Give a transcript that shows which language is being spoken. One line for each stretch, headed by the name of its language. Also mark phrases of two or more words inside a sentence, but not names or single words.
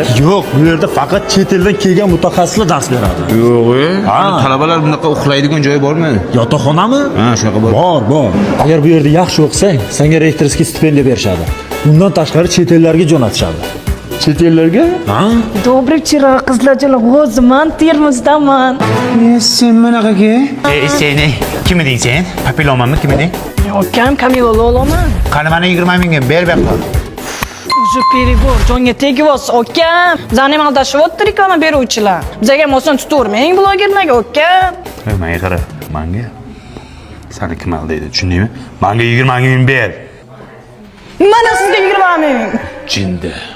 Uzbek: Yo'q, bu yerda faqat chet eldan kelgan mutaxassislar dars beradi. Yo'q, Ha. talabalar bunaqa uxlaydigan joyi bormi? Yotoqxonami? Ha, shunaqa bor. Bor. Agar bu yerda yaxshi o'qisang, senga rektorskiy stipendiya berishadi. Undan tashqari chet ellarga jo'natishadi. Chet ellarga? Ha?
Russian: Добрый вечер,
Uzbek: qizlarchalar. O'ziman Termizdaman. Sen bunaqaga? Sen kim eding sen? Papilomanmi kim eding? Ukam Kamila Loloman. Qani mana 20 mingga ber bu.
Russian: Уже перебор,
Uzbek: jonga tegibos, ukam. Bizani ham aldashyapti reklama beruvchilar. Bizga ham oson tutavermang blogerlarga, ukam. Menga qara, menga. Seni kim aldaydi, tushundingmi? Menga 20 ming ber. Mana sizga 20 ming.